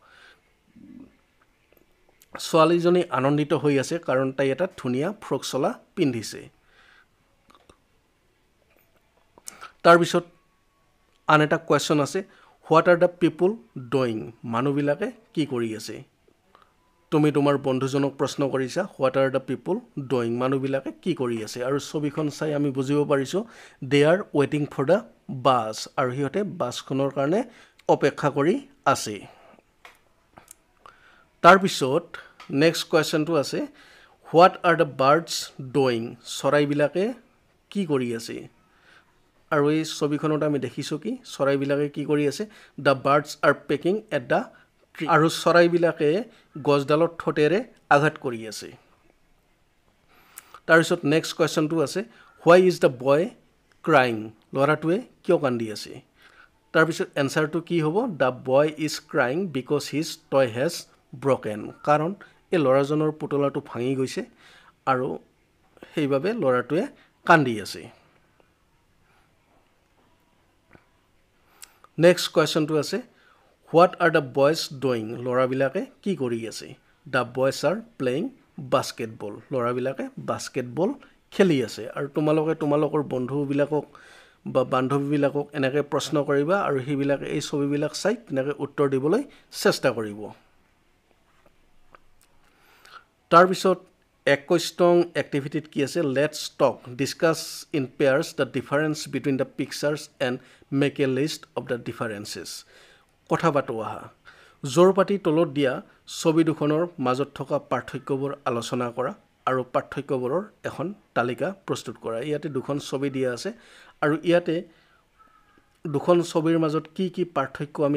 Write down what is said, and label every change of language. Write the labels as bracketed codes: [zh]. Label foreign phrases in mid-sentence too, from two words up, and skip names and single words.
[as] ছোৱালীজনী আনন্দিত হৈ আছে কাৰণ তাই এটা ধুনীয়া ফ্ৰক চলা পিন্ধিছে তাৰ পিছত আন এটা কোৱেশ্চন আছে [en] What are the people doing? [as] মানুহবিলাকে কি কৰি আছে তুমি তোমাৰ বন্ধুজনক প্ৰশ্ন কৰিছা [en] What are the people doing? [as] মানুহবিলাকে কি কৰি আছে আৰু ছবিখন চাই আমি বুজিব পাৰিছো [en] They are waiting for the bus [as] আৰু হিয়তে বাছখনৰ কাৰণে অপেক্ষা কৰি আছে তাৰ পিছত নেক্সট কোৱেশ্চনটো আছে [en] What are the birds doing? [as] চৰাইবিলাকে কি কৰি আছে আৰু এই ছবিখনত আমি দেখিছো কি চৰাইবিলাকে কি কৰি আছে [en] The birds are pecking at the tree [as] আৰু চৰাইবিলাকে গছডালত ঠোঁটেৰে আঘাত কৰি আছে তাৰ পিছত নেক্সট কোৱেশ্চনটো আছে [en] Why is the boy crying [as] লৰাটোৱে কিয় কান্দি আছে তাৰ পিছত এনসাৰটো কি হ'ব [en] The boy is crying because his toy has broken [as] কাৰণ এই লৰাজনৰ পুতলাটো ভাঙি গৈছে আৰু সেইভাবে লৰাটোৱে কান্দি আছে [en] Next question to [as] আছে [en] What are the boys doing? [as] লৰাবিলাকে কি কৰি আছে [en] The boys are playing basketball. [as] লৰাবিলাকে basketball খেলি আছে আৰু তোমালোকৰ বন্ধুবিলাকক বা বান্ধৱীবিলাকক এনেকৈ প্ৰশ্ন কৰিবা আৰু হিবিলাকে এই ছবিবিলাক চাই এনেকৈ উত্তৰ দিবলৈ চেষ্টা কৰিব তাৰ পিছত 21 নং এক্টিভিটিত কি আছে [en] Let's talk discuss in pairs the difference between the pictures and make a list of the differences [as] কথা পাতোৱা জোৰপাতি তলত দিয়া ছবি দুখনৰ মাজত থকা পাৰ্থক্যবোৰ আলোচনা কৰা আৰু পাৰ্থক্যবোৰৰ এখন তালিকা প্ৰস্তুত কৰা ইয়াতে দুখন ছবি দিয়া আছে আৰু ইয়াতে দুখন ছবিৰ মাজত কি পাৰ্থক্য আমি